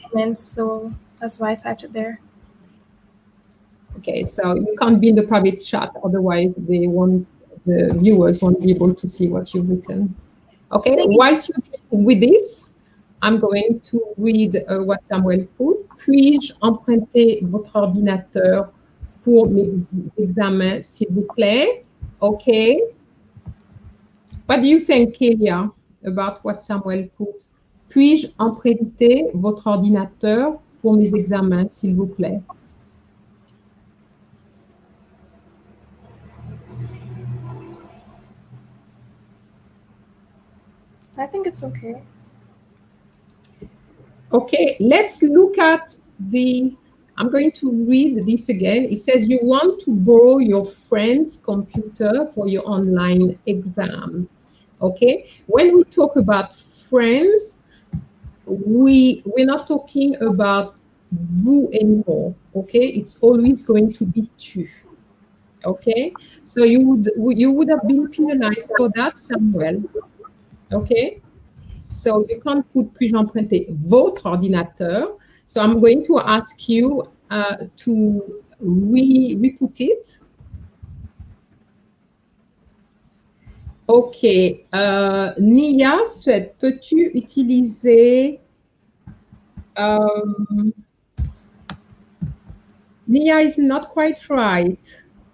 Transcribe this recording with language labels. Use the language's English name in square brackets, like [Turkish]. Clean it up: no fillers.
[English] And so that's why I typed it there. Okay, so you can't be in the private chat, otherwise the viewers won't be able to see what you've written. Okay, whilst you're with this, I'm going to read what Samuel put. [French] Puis-je emprunter votre ordinateur pour mes examens, s'il vous plaît? [English] Okay. What do you think, Kalea, about what Samuel put? [French] Puis-je emprunter votre ordinateur pour mes examens, s'il vous plaît? [English] I think it's okay. Okay, let's look at I'm going to read this again. It says you want to borrow your friend's computer for your online exam. Okay, when we talk about friends, we're not talking about vous anymore. Okay, it's always going to be tu. Okay, so you would have been penalized for that, Samuel. Okay, so you can't put [French] puis-je emprunter votre ordinateur. [English] So I'm going to ask you to re-put it. Okay, Nia, [French] peux-tu utiliser [English] Nia is not quite right.